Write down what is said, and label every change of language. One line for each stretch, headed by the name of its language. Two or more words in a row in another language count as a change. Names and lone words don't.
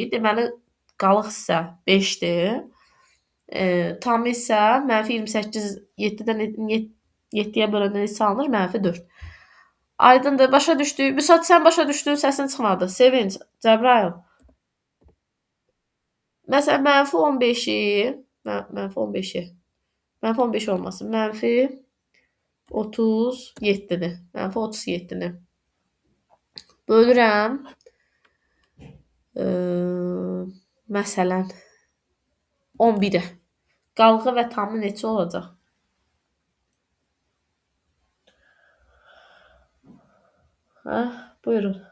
Azerbaijani: Deməli, qalıq isə 5-dir. Tamı isə -28 7-dən 7-yə böləndə neçə alınır? -4. Aydındır, başa düşdük. Vüsat, sən başa düşdün, səsin çıxmadı. Sevinç, Cəbrayıl. Məsələn, -15-i, -15-i, -15 olmasın, -37-ni, -37-ni bölürəm, məsələn, 11-ə. Qalığı və tamı neçə olacaq? Hə, buyurun.